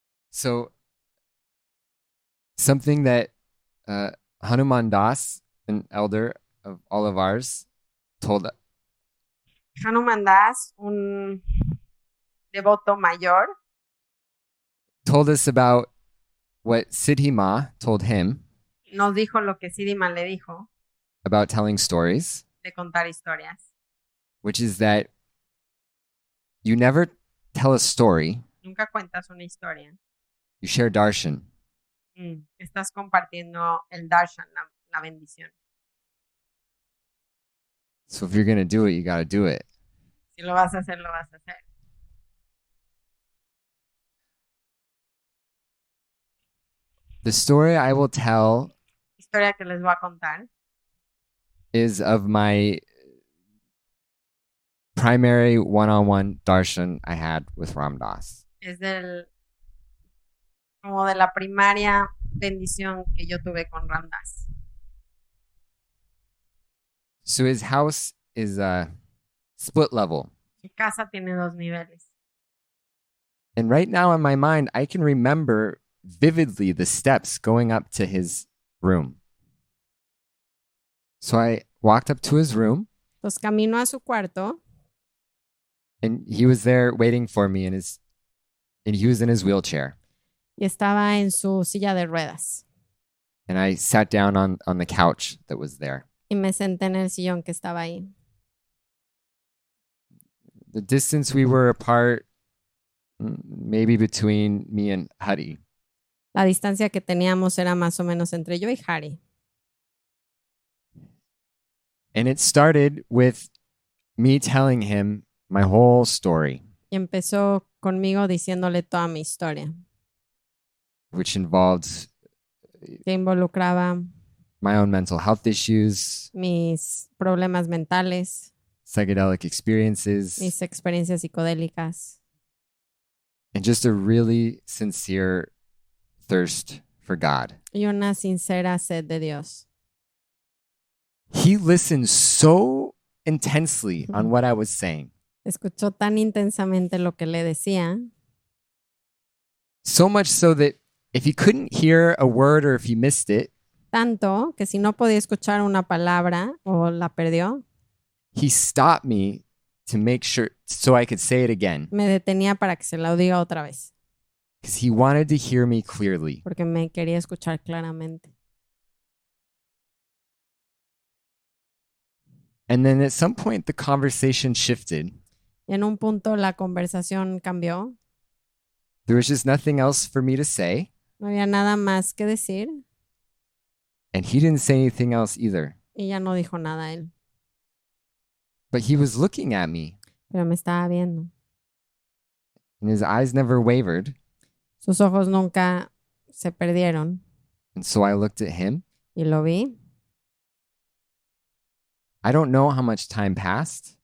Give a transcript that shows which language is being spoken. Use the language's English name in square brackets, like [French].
[English] So, something that Hanuman Das, an elder of all of ours, told us. [Spanish] Hanuman Das, un devoto mayor, [English] told us about what Siddhi Ma told him [Spanish] nos dijo lo que Siddhi Ma le dijo [English] about telling stories, [Spanish] de contar historias. [English] Which is that you never tell a story. [Spanish] Nunca cuentas una historia. [English] You share darshan. [Spanish] Estás compartiendo el darshan, la bendición. [English] So if you're going to do it, you got to do it. [Spanish] Si lo vas a hacer, lo vas a hacer. [English] The story I will tell [Spanish] Historia que les voy a contar [English] is of my primary one-on-one darshan I had with Ram Dass. [Spanish] Es como de la primaria bendición que yo tuve con Ram Dass. [English] So his house is a split level. [Spanish] Su casa tiene 2 niveles. [English] And right now in my mind, I can remember vividly the steps going up to his room. So I walked up to his room. [Spanish] Entonces camino a su cuarto. [English] And he was there waiting for me and he was in his wheelchair. [Spanish] Y estaba en su silla de ruedas. [English] And I sat down on the couch that was there. [Spanish] Y me senté en el sillón que estaba ahí. [English] The distance we were apart, maybe between me and Hari. [Spanish] La distancia que teníamos era más o menos entre yo y Hari. [English] And it started with me telling him my whole story. [Spanish] Y empezó conmigo diciéndole toda mi historia. [English] Which involved [Spanish] que involucraba [English] my own mental health issues, [Spanish] mis problemas mentales, [English] psychedelic experiences, [Spanish] mis experiencias psicodélicas, [English] and just a really sincere thirst for God. [Spanish] y una sincera sed de Dios. [English] He listened so intensely on what I was saying. [Spanish] Escuchó tan intensamente lo que le decía, [English] So much so that if he couldn't hear a word or if he missed it, [Spanish] tanto que si no podía escuchar una palabra o la perdió, [English] he stopped me to make sure so I could say it again. [Spanish] me detenía para que se la diga otra vez, [English] Because he wanted to hear me clearly. [Spanish] porque me quería escuchar claramente. [English] And then at some point the conversation shifted. [Spanish] Y en un punto la conversación cambió. [English] There was just nothing else for me to say. [Spanish] No había nada más que decir. [English] And he didn't say anything else either. [Spanish] Y ya no dijo nada él. [English] But he was looking at me. [Spanish] Pero me estaba viendo. [English] And his eyes never wavered. [Spanish] Sus ojos nunca se perdieron. [English] And so I looked at him. [Spanish] Y lo vi. [English] I don't know how much time passed.